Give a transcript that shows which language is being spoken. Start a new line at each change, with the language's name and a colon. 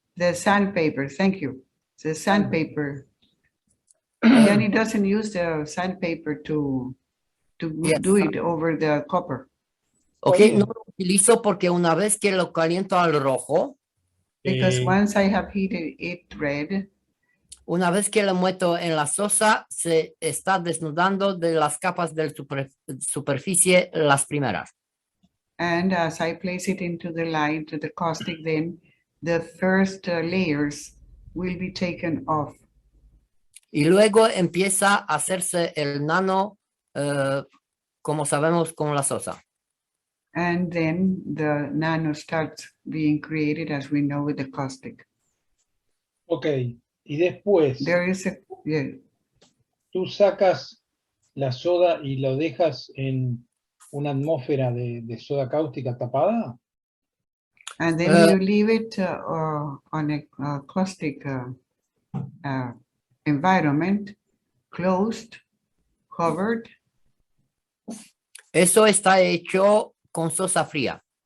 English: The sandpaper, thank you. The sandpaper. Gianni doesn't use the sandpaper to to Yes. do it over the copper. Ok,
Spanish: Está bien. no lo utilizo porque una vez que lo caliento al rojo,
English: Because once I have heated it red,
Spanish: una vez que lo meto en la sosa, se está desnudando de las capas de superficie las primeras.
English: and as I place it into the lye, to the caustic, then the first layers will be taken off.
Spanish: Y luego empieza a hacerse el nano, como sabemos, con la sosa.
English: And then the nano starts being created as we know with the caustic.
Spanish: Ok, y después
English: There is a, yeah,
Spanish: tú sacas la soda y lo dejas en una atmósfera de soda cáustica tapada.
English: and then you leave it on a caustic environment, closed, covered.
Spanish: Eso está hecho con sosa fría.